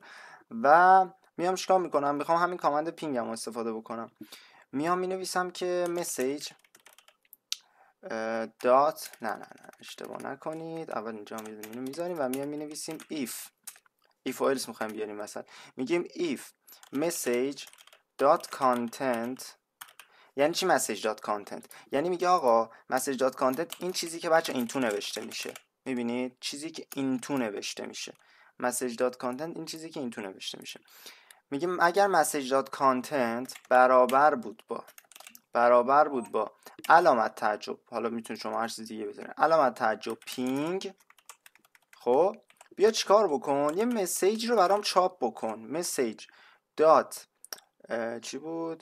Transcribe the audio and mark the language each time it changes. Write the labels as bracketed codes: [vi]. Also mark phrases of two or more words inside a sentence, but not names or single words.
[fa] و میام چیکار میکنم؟ میخوام همین کامند پینگ هم استفاده بکنم. میام مینویسم که [en] message dot [fa] نه اشتباه نکنید، اول اینجا اینو میذاریم و میام مینویسیم if و else میخوایم بیاریم مثلا. [en] میگیم if message dot content. [fa] یعنی چی [en] message dot content؟ [fa] یعنی میگه آقا [en] message dot content [fa] این چیزی که بچه این تو نوشته میشه. میبینید چیزی که این تو نوشته میشه. [en] message dot content [fa] این چیزی که این تو نوشته میشه. میگیم اگر [en] message dot content [fa] برابر بود با علامت تعجب، حالا میتونید شما هر چیزی دیگه بذارید، علامت تعجب پینگ، خب بیا چیکار بکن؟ یه مسیج رو برام چاپ بکن. [en] message dot [fa] چی بود؟